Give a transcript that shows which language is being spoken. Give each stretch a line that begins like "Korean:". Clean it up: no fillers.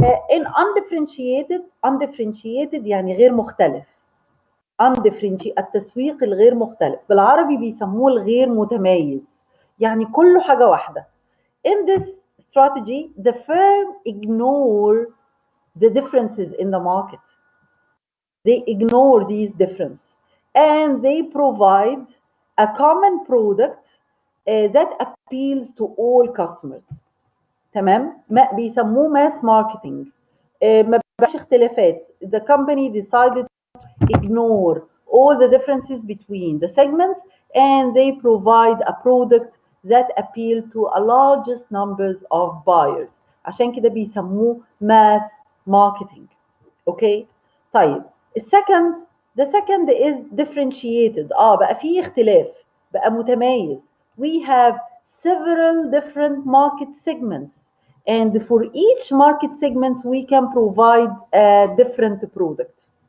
English: in undifferentiated
Arabic: يعني غير مختلف. التسويق الغير مختلف، بالعربي بيسموه الغير متميز، يعني كله حاجة واحدة.
English: In this strategy, the firm ignore the differences in the market. They ignore these differences and they provide a common product that appeals to all customers.
Arabic: تمام؟ بيسموه mass marketing. ما بقاش اختلافات.
English: The company decided to ignore all the differences between the segments and they provide a product that appeal to a largest numbers of buyers.
Arabic: عشان كده بيسموه mass marketing.
English: Okay? طيب the second is differentiated.
Arabic: بقى فيه اختلاف، بقى متميز.
English: We have several different market segments and for each market segment we can provide a different product.